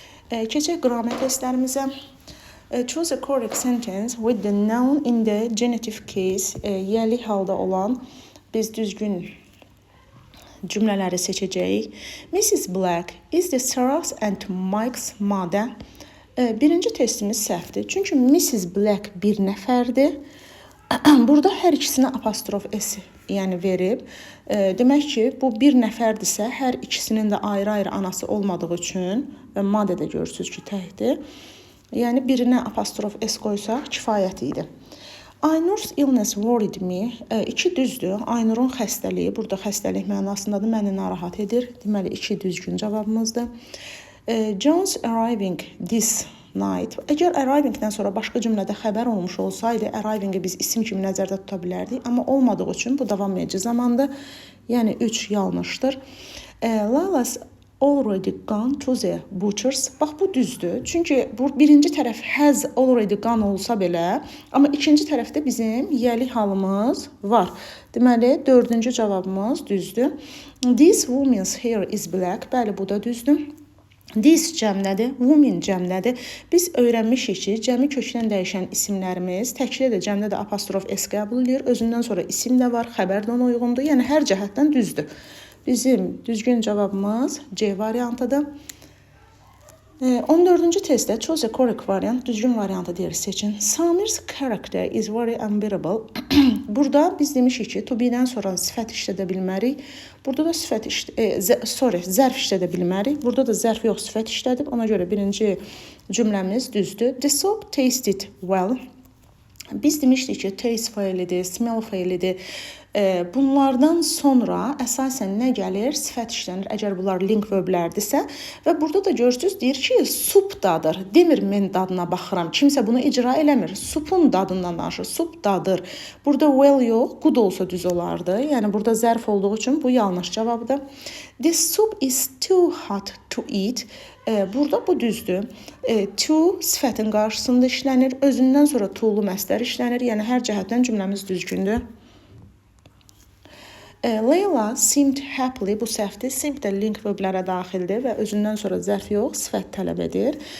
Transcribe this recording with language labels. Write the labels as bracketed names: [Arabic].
[Azerbaijani] Keçək qrammar testlərimizə. [English] Choose a correct sentence with the noun in the genitive case. [Azerbaijani] Yəli halda olan biz düzgün cümlələri seçəcəyik. [English] Mrs. Black is the Sarah's and Mike's mother. [Azerbaijani] Birinci testimiz səhvdir. Çünki Mrs. Black bir nəfərdir. Burada hər ikisinə apostrof s yəni verib. Demək ki, bu bir nəfərdirsə, hər ikisinin də ayrı-ayrı anası olmadığı üçün və mother də görürsünüz ki, təkdir. Yəni birinə apostrof s qoysaq kifayət idi. [English] Aynur's illness worried me. [Azerbaijani] İki düzdür. Aynurun xəstəliyi, burada xəstəlik mənasındadır, məni narahat edir. Deməli, iki düzgün cavabımızdır. [English] John's arriving this night. [Azerbaijani] Əgər arrivingdən sonra başqa cümlədə xəbər olmuş olsaydı, arriving-i biz isim kimi nəzərdə tuta bilərdik. Amma olmadığı üçün bu davam edici zamandır. Yəni 3 yanlışdır. [English] Lala's already gone to the butcher's. [Azerbaijani] Bax, bu düzdür. Çünki bu birinci tərəf [English] has already gone [Azerbaijani] olsa belə, amma ikinci tərəfdə bizim yəli halımız var. Deməli, dördüncü cavabımız düzdür. [English] This woman's hair is black. [Azerbaijani] Bəli, bu da düzdür. This cəmlədir, woman cəmlədir. Biz öyrənmişik ki, cəmi kökdən dəyişən isimlərimiz təkcə də cəmdə də apostrof s qəbul edir. Özündən sonra isim də var, xəbər də ona uyğundur. Yəni hər cəhətdən düzdür. Bizim düzgün cavabımız C variantıdır. 14-cü testdə [English] choose a correct variant, [Azerbaijani] düzgün variantı deyir seçin. [English] Samir's character is very unbearable. [Azerbaijani] Burada biz demişik ki, to be-dən sonra sifət işlədə bilmərik. Burada da zərf işlədə bilmərik. Burada da zərf yox, sifət işlədib. Ona görə birinci cümləmiz düzdür. [English] The soup tasted well. [Azerbaijani] Biz demişdik ki, taste feilidir, smell feilidir. Bunlardan sonra əsasən nə gəlir? Sifət işlənir, əgər bunlar link verblərdirsə. Və burada da görürsünüz, deyir ki, sup dadır. Demir, mən dadına baxıram. Kimsə bunu icra eləmir. Supun dadından danışır. Sup dadır. Burada well yox, good olsa düz olardı. Yəni, burada zərf olduğu üçün bu yanlış cavabdır. [English] The soup is too hot to eat. [Azerbaijani] Burada bu düzdür. To sifətin qarşısında işlənir. Özündən sonra to'lu məstər işlənir. Yəni, hər cəhətdən cümləmiz düzgündür. [English] Layla seemed happily, [Azerbaijani] bu səhvdir. Seemed də link verblərə daxildir və özündən sonra zərf yox, sifət tələb edir.